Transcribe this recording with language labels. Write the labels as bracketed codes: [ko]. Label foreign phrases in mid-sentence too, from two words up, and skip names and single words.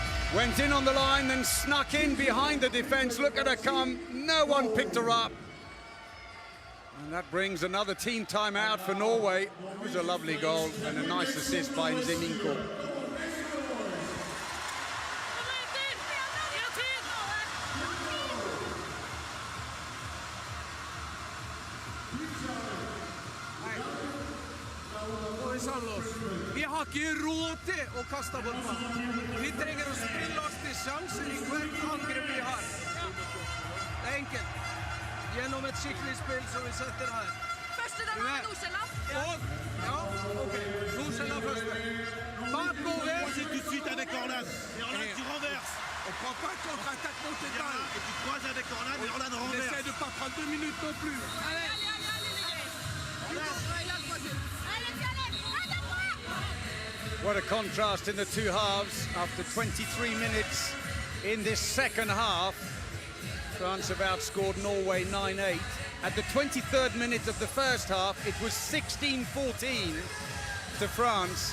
[en] Went in on the line, then snuck in behind the defense. Look at her come. No one picked her up. And that brings another team timeout for Norway. It was a lovely goal and a nice assist by Feminino. [no] Vi har ikke råd til å kaste bort ballen. Vi trenger å spille oss til sjanser I hvert angrep vi har. Det er enkelt. Gjennom et skikkelig spill som vi setter her. Første den var Nordsjælland. Ja, ok. Nordsjælland første. Bakover. [fr] C'est tout de suite avec Orlan. Et Orlan qui renverse. On prend pas de contre-attaque non c'est pas. Et tu croises avec Orlan et Orlan On renverse. essaie de pas prendre 2 minutes non plus. Allez. [en] What a contrast in the two halves. After 23 minutes in this second half, France have outscored Norway 9-8. At the 23rd minute of the first half, it was 16-14 to France.